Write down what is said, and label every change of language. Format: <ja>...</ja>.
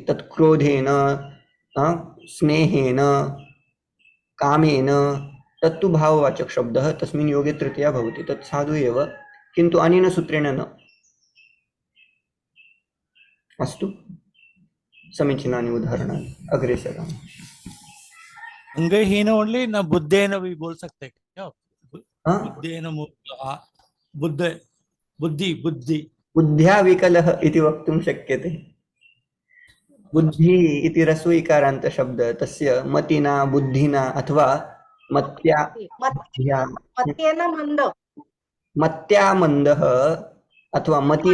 <sa>तत् क्रोधेन स्नेहेन कामेन तत्तु भाववाचक शब्दः. तस्मिन् योगे तृतीया भवति. तत् साधु एव, किन्तु अनेन सूत्रेण न. अस्तु, समीचीनानि उदाहरणानि. अग्रे सरामः.</sa> <hi>अंगहीन ओनली ना बुद्धेन भी बोल सकते क्या? हाँ?</hi> <sa>बुद्धेन बुद्धि बुद्धि बुद्धि बुद्ध्या विकलः इति वक्तुं शक्यते. बुद्धि इति रस्वैकारान्त शब्द. तस्य मतिना बुद्धिना अथवा मत्या बुद्ध्या मत्येन मंद. मत्या मन्दः अथवा मति</sa>